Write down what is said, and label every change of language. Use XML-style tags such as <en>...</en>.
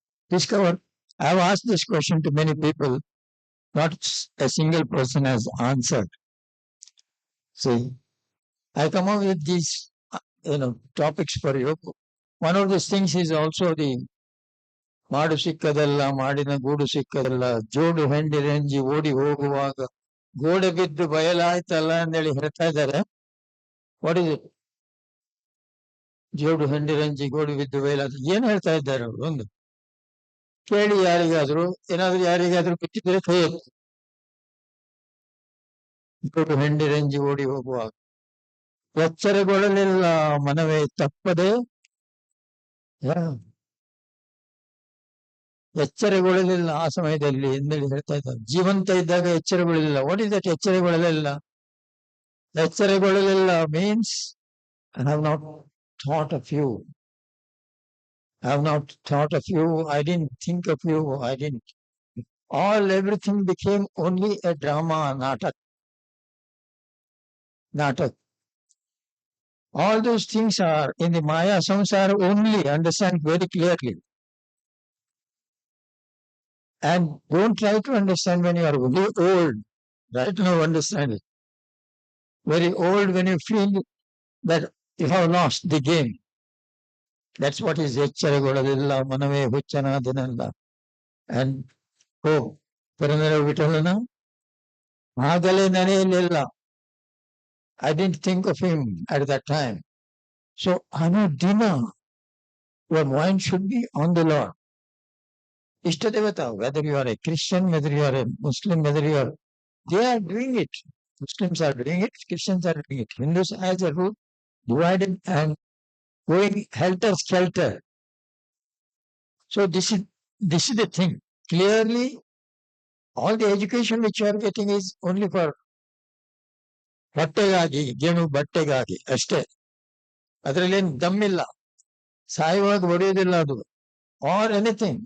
<en>Discover. I have asked this question to many people. Not a single person has answered. See, I come up with these, topics for you. One of these things is also the</en> <kn>ಮಾಡು ಸಿಕ್ಕದಲ್ಲ ಮಾಡಿನ ಗೂಡು ಸಿಕ್ಕದಲ್ಲ ಜೋಡು ಹೆಂಡಿರೆಂಜಿ ಓಡಿ ಹೋಗುವಾಗ ಗೋಡೆ ಬಿದ್ದು ಬಯಲಾಯ್ತಲ್ಲ ಅಂತೇಳಿ ಹೇಳ್ತಾ ಇದ್ದಾರೆ.</kn> <en>What is it?</en> <kn>ಜೋಡು ಹೆಂಡಿರೆಂಜಿ ಗೋಡು ಬಿದ್ದು ಬಯಲಾಯ್ತು ಏನ್ ಹೇಳ್ತಾ ಇದ್ದಾರೆ ಅವರು? ಒಂದು ಕೇಳಿ ಯಾರಿಗಾದ್ರು ಏನಾದ್ರು ಯಾರಿಗಾದ್ರೂ ಬಿಟ್ಟಿದ್ರೆ ಕೈ ಎತ್ತು. ಜೋಡು ಹೆಂಡಿರೆಂಜಿ ಓಡಿ ಹೋಗುವಾಗ ಎಚ್ಚರಗೊಳ್ಳಲಿಲ್ಲ ಮನವೇ ತಪ್ಪದೆ, ಎಚ್ಚರಗೊಳ್ಳಲಿಲ್ಲ ಆ ಸಮಯದಲ್ಲಿ ಎಂದೇಳಿ ಹೇಳ್ತಾ ಇದ್ದಾರೆ. ಜೀವಂತ ಇದ್ದಾಗ ಎಚ್ಚರಗೊಳ್ಳಲಿಲ್ಲ.</kn> <en>what is that</en> <kn>ಎಚ್ಚರಗೊಳ್ಳಲಿಲ್ಲ?</kn> <en>ಎಚ್ಚರಗೊಳ್ಳಲಿಲ್ಲ means I have not thought of you. I have not thought of you. I didn't think of you. I didn't. Everything became only a drama, natak. Natak. All those things are in the Maya Samsara only. Understand very clearly. And don't try to understand when you are very old. Right now, understand it. Very old when you feel that you have lost the game. That's what is</en> <kn>ಎಚ್ಚರಗೊಳ್ಳಲಿಲ್ಲ Manave ಹುಚ್ಚನಾದನಲ್ಲ. And Purandara ವಿಠಲನ ಆಗಲೇ ನೆನೆಯಲಿಲ್ಲ.</kn> <en>I didn't think of him at that time. So Anudina, your mind should be on the Lord. Ishtadevata, whether you are a Christian, whether you are a Muslim, whether you are, they are doing it. Muslims are doing it, Christians are doing it. Hindus as a rule divided and going helter-skelter. So this is the thing. Clearly, all the education which you are getting is only for</en> <kn>ಹೊಟ್ಟೆಗಾಗಿ, ಗೇಣು ಬಟ್ಟೆಗಾಗಿ ಅಷ್ಟೇ. ಅದರಲ್ಲೇನು ದಮ್ಮಿಲ್ಲ, ಸಾಯುವಾಗ ಹೊಡೆಯೋದಿಲ್ಲ ಅದು. Or anything.</kn>